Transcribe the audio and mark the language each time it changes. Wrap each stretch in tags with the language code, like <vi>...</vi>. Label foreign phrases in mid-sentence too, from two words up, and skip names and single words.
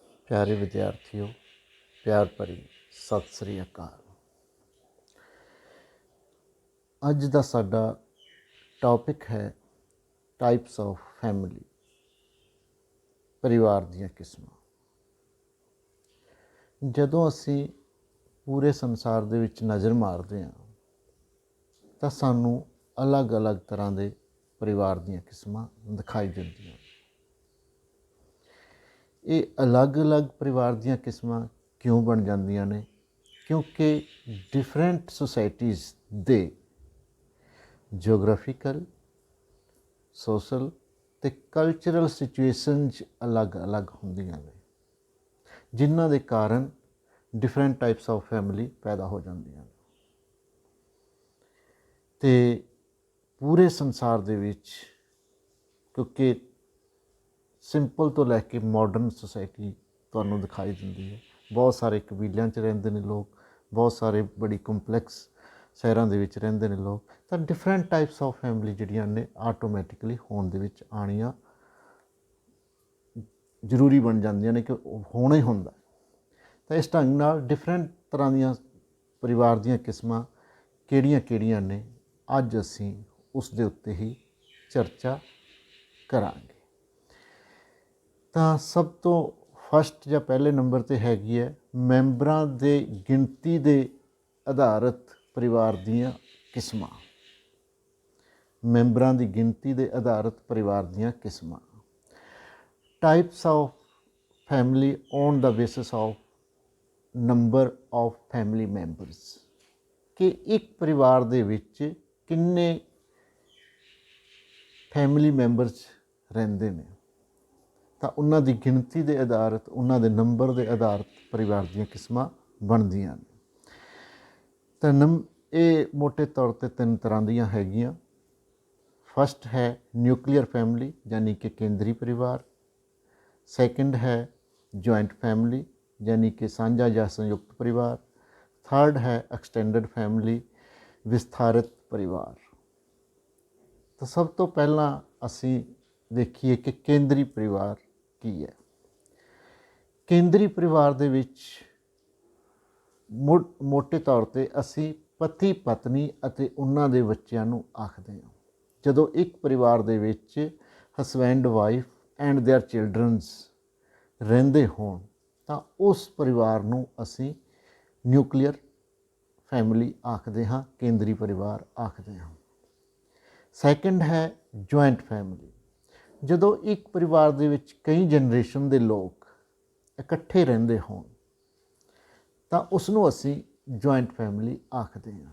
<pa>ਪਿਆਰੇ ਵਿਦਿਆਰਥੀਓ, ਪਿਆਰ ਭਰੀ ਸਤ ਸ੍ਰੀ ਅਕਾਲ। ਅੱਜ ਕਾ ਸਾਡਾ ਟੌਪਿਕ ਹੈ</pa> <en>types of family,</en> <pa>ਪਰਿਵਾਰ ਦੀਆਂ ਕਿਸਮਾਂ। ਜਦੋਂ ਅਸੀ ਪੂਰੇ ਸੰਸਾਰ ਦੇ ਵਿਚ ਨਜ਼ਰ ਮਾਰਤੇ ਹੈਂ ਤੋ ਸਾਨੂ ਅਲੱਗ ਅਲੱਗ ਤਰ੍ਹਾ ਕੇ ਪਰਿਵਾਰ ਦੀਆਂ ਕਿਸਮਾਂ ਦਿਖਾਈ ਦਿੰਦੀਆਂ। ਯੇ ਅਲੱਗ ਅਲੱਗ ਪਰਿਵਾਰ ਦੀਆਂ ਕਿਸਮਾਂ ਕਿਉਂ ਬਣ ਜਾਂਦੀਆਂ ਨੇ? ਕਿਉਂਕਿ</pa> <en>different societies</en> <pa>ਦੇ</pa> <en>geographical, social</en> <pa>ਤੇ</pa> <en>cultural situations</en> <pa>ਅਲੱਗ ਅਲੱਗ ਹੋਂਦੀਆਂ ਨੇ, ਜਿਨ੍ਹਾਂ ਦੇ ਕਾਰਣ</pa> <en>different types of family</en> <pa>ਪੈਦਾ ਹੋ ਜਾਂਦੀਆਂ ਨੇ। ਤੇ ਪੂਰੇ ਸੰਸਾਰ ਦੇ ਵਿਚ ਕਿਉਂਕਿ ਸਿੰਪਲ ਤੋ ਲੈਕੇ</pa> <en>modern society</en> <pa>ਤੁਹਾਨੂੰ ਦਿਖਾਈ ਦਿੰਦੀ ਹੈ। ਬਹੁਤ ਸਾਰੇ ਕਬੀਲਿਆਂ ਚ ਰਹਿੰਦੇ ਨੇ ਲੋਗ, ਬਹੁਤ ਸਾਰੇ ਬੜੀ ਕੰਪਲੈਕਸ ਸ਼ਹਿਰਾਂ ਦੇ ਵਿਚ ਰਹਿੰਦੇ ਨੇ ਲੋਗ। ਤੋ</pa> <en>different types of family</en> <pa>ਜਿਹੜੀਆਂ ਨੇ ਆਟੋਮੈਟਿਕਲੀ ਹੋਣ ਦੇ ਵਿਚ ਆਣੀਆਂ ਜ਼ਰੂਰੀ ਬਣ ਜਾਂਦੀਆਂ ਨੇ ਕਿ ਹੋਣਾ ਹੀ ਹੁੰਦਾ। ਤੋ ਇਸ ਢੰਗ ਨਾਲ ਡਿਫਰੈਂਟ ਤਰ੍ਹਾ ਦੀਆਂ ਪਰਿਵਾਰ ਦੀਆਂ ਕਿਸਮਾਂ ਕਿਹੜੀਆਂ ਨੇ ਅੱਜ ਅਸੀਂ ਉਸ ਦੇ ਉੱਤੇ ਹੀ ਚਰਚਾ ਕਰਾਂਗੇ। ਤੋ ਸਭ ਤੋ ਫਸਟ ਯਾ ਪਹਿਲੇ ਨੰਬਰ ਤੇ ਹੈਗੀ ਹੈ ਮੈਂਬਰਾਂ ਦੇ ਗਿਣਤੀ ਦੇ ਆਧਾਰਿਤ ਪਰਿਵਾਰ ਦੀਆਂ ਕਿਸਮਾਂ। ਮੈਂਬਰਾਂ ਦੀ ਗਿਣਤੀ ਦੇ ਆਧਾਰਿਤ ਪਰਿਵਾਰ ਦੀਆਂ ਕਿਸਮਾਂ।</pa> <en>types of family on the basis of number of family members,</en> <pa>ਕਿ ਇਕ ਪਰਿਵਾਰ ਦੇ ਵਿਚ ਕਿੰਨੇ</pa> <en>family members</en> <pa>ਰਹਿੰਦੇ ਨੇ, ਤੋ ਉਨ੍ਹਾਂ ਦੀ ਗਿਣਤੀ ਦੇ ਆਧਾਰਿਤ, ਉਨ੍ਹਾਂ ਦੇ ਨੰਬਰ ਦੇ ਆਧਾਰਿਤ ਪਰਿਵਾਰ ਦੀਆਂ ਕਿਸਮਾਂ ਬਣਦੀਆਂ ਨੇ। ਤੋ ਯੇ ਮੋਟੇ ਤੌਰ ਪਰ ਤਿੰਨ ਤਰ੍ਹਾ ਦੀਆਂ ਹੈਗੀਆਂ। ਫਸਟ ਹੈ</pa> <en>nuclear family</en> <pa>ਯਾਨੀ ਕਿ ਕੇਂਦਰੀ ਪਰਿਵਾਰ। ਸੈਕੰਡ ਹੈ</pa> <en>joint family</en> <pa>ਯਾਨੀ ਕਿ ਸਾਂਝਾ ਯਾ ਸੰਯੁਕਤ ਪਰਿਵਾਰ। ਥਰਡ ਹੈ</pa> <en>extended family,</en> <pa>ਵਿਸਤਾਰਿਤ ਪਰਿਵਾਰ। ਤੋ ਸਭ ਤੋ ਪਹਿਲਾ ਅਸੀ ਦੇਖੀਏ ਕਿ ਕੇਂਦਰੀ ਪਰਿਵਾਰ ਕੀ ਹੈ। ਕੇਂਦਰੀ ਪਰਿਵਾਰ ਦੇ ਵਿਚ ਮੋਟੇ ਤੌਰ ਪਰ ਅਸੀ ਪਤੀ ਪਤਨੀ ਅਤੇ ਉਨ੍ਹਾਂ ਦੇ ਬੱਚਿਆਂ ਨੂੰ ਆਖਦੇ ਹਾਂ। ਜਦੋਂ ਇਕ ਪਰਿਵਾਰ ਦੇ ਵਿਚ</pa> <en>husband wife and their childrens</en> <pa>ਰਹਿੰਦੇ ਹੋਣ ਤਾਂ ਉਸ ਪਰਿਵਾਰ ਨੂੰ ਅਸੀ</pa> <en>nuclear family</en> <pa>ਆਖਦੇ ਹਾਂ, ਕੇਂਦਰੀ ਪਰਿਵਾਰ ਆਖਦੇ ਹਾਂ। ਸੈਕੰਡ ਹੈ</pa> <en>joint family.</en> <pa>ਜਦੋਂ ਇਕ ਪਰਿਵਾਰ ਦੇ ਵਿਚ ਕਈ ਜਨਰੇਸ਼ਨ ਦੇ ਲੋਗ ਇਕੱਠੇ ਰਹਿੰਦੇ ਹੋਣ ਤਾਂ ਉਸਨੂੰ ਅਸੀ</pa> <en>joint family</en> <pa>ਆਖਦੇ ਹਾਂ।</pa>